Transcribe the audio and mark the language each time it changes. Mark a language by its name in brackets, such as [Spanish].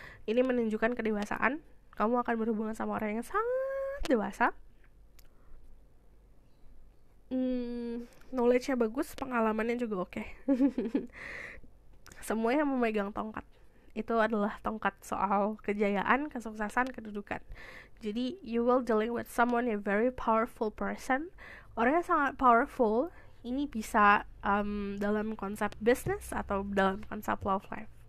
[Indonesian] Ini menunjukkan kedewasaan. Kamu akan berhubungan sama orang yang sangat dewasa. Knowledge-nya bagus, pengalamannya juga oke. Semuanya memegang tongkat. Itu adalah tongkat soal kejayaan, kesuksesan, kedudukan. [English] Jadi you will dealing with someone a very powerful person. [Indonesian] Orang yang sangat powerful ini bisa dalam konsep business atau dalam konsep love life.